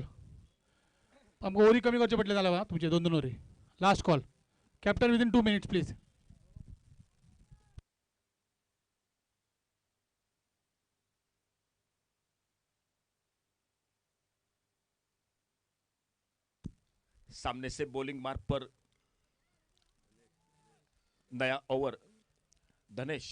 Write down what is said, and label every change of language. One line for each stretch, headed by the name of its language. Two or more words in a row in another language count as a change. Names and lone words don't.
Konkani: आमकां ओव्हरी कमी करचे पडले नाल्यार तुमचे 2 ओव्हरी.
English: Last call. Captain within 2 minutes please.
Hindi: सामने से बॉलिंग मार्ग पर नया ओवर, धनेश।